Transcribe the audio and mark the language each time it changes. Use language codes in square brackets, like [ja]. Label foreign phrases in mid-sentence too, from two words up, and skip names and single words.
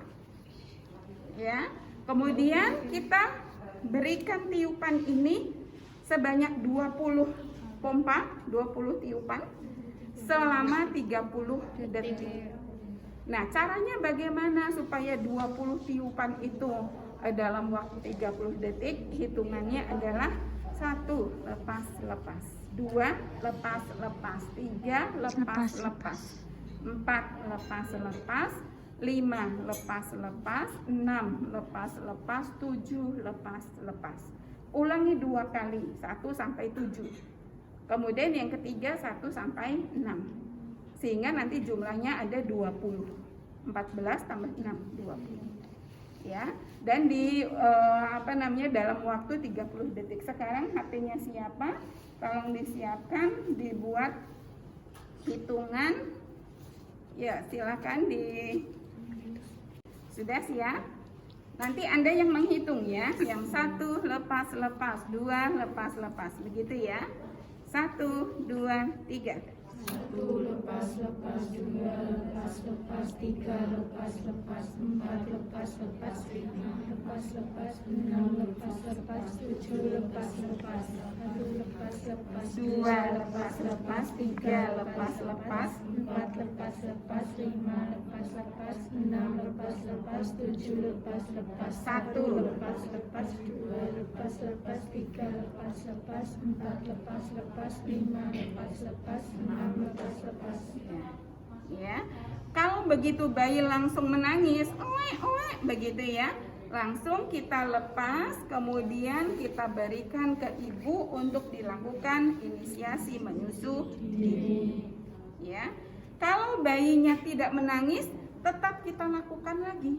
[id] Ya, kemudian kita berikan tiupan ini sebanyak 20 pompa, 20 tiupan selama 30 detik. Nah, caranya bagaimana supaya 20 tiupan itu dalam waktu 30 detik? Hitungannya adalah 1 lepas lepas, 2 lepas lepas, 3 lepas lepas, 4 lepas lepas, 5 lepas lepas, 6 lepas lepas, 7 lepas lepas. Ulangi 2 kali, 1 sampai 7. Kemudian yang ketiga 1 sampai 6. Sehingga nanti jumlahnya ada 20. 14 tambah 6, 20. Ya, dan di dalam waktu 30 detik. Sekarang HP-nya siapa? Tolong disiapkan, dibuat hitungan. Ya, silakan sudah siap? Nanti Anda yang menghitung ya. Yang 1 lepas lepas, 2 lepas lepas, begitu ya. 1, 2, 3. 1 lepas lepas, 2 lepas lepas, 3 lepas lepas, 4 lepas lepas, 5 lepas lepas, 6 lepas lepas, 7 lepas lepas, 1 lepas lepas, 2 lepas lepas, 3 lepas lepas, 4 lepas lepas, 5 lepas lepas, 6 lepas lepas, 7 lepas lepas, 1 lepas lepas, 2 lepas lepas, 3 lepas lepas, 4 lepas lepas, 5 lepas lepas, 6 lepas lepas. Ya, kalau begitu bayi langsung menangis, oe begitu ya, langsung kita lepas, kemudian kita berikan ke ibu untuk dilakukan inisiasi menyusui. Ya, kalau bayinya tidak menangis, tetap kita lakukan lagi.